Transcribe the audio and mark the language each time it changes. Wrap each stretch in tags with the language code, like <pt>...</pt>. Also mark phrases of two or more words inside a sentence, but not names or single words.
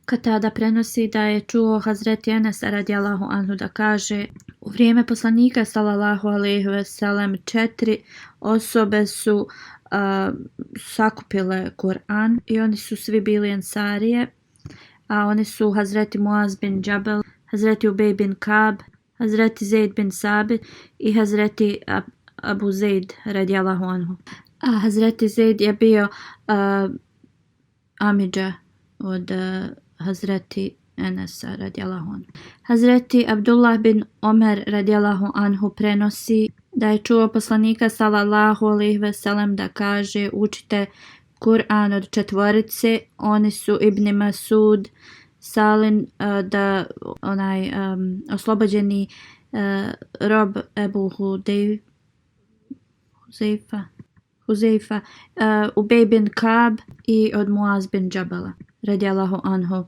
<bs>Katada prenosi da je čuo Hazreti Enesa</bs> <ar>رضي الله عنه</ar> <bs>da kaže: u vrijeme poslanika</bs> <ar>صلى الله عليه وسلم</ar> <bs>4 osobe su sakupile Kur'an i oni su svi bili ensarije, a oni su Hazreti Muaz bin Džabel, Hazreti Ubej bin Kab, Hazreti Zaid bin Sabit i Hazreti Abu Zaid</bs> <ar>رضي الله عنه.</ar> <bs>A Hazreti Zaid je bio amidža od Hazreti Enesa</bs> <ar>رضي الله عنه.</ar> <bs>Hazreti Abdullah bin Omer</bs> <ar>رضي الله عنه</ar> <bs>prenosi da je čuo poslanika</bs> <ar>صلى الله عليه وسلم</ar> <bs>da kaže: učite Kur'an od 4, oni su Ibn Masud, Salim, da onaj oslobođeni rob Ebu Huzeifa, Ubej bin Kab i od Muaz bin Džabela</bs> <ar>رضي الله عنه.</ar>